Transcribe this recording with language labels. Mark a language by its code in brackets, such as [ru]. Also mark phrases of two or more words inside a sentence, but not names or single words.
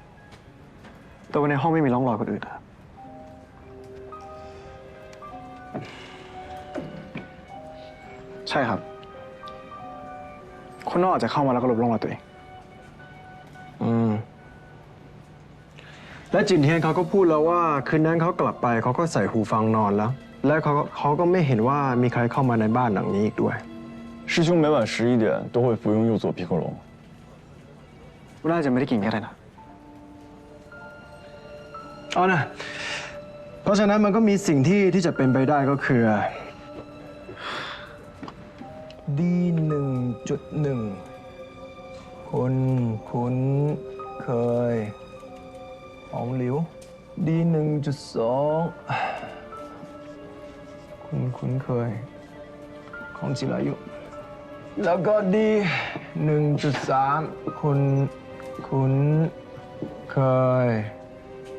[th] แต่ว่าในห้องไม่มีร่องรอยคนอื่นครับใช่ครับคนนอกอาจจะเข้ามาแล้วก็ลบร่องรอยตัวเอง และจินเทียนเขาก็พูดแล้วว่าคืนนั้นเขากลับไปเขาก็ใส่หูฟังนอนแล้วและเขาก็ไม่เห็นว่ามีใครเข้ามาในบ้านหลังนี้อีกด้วย [zh] 师兄每晚11点都会服用右佐皮克隆 [th] น่าจะไม่ได้กินแค่นั้นนะ เอานะเพราะฉะนั้นมันก็มีสิ่งที่จะเป็นไปได้ก็คือ D1.1 คนคุ้นเคยของหลิว D1.2 คุณคุ้นเคยของจิรายุแล้วก็ D1.3 คุณคุ้นเคย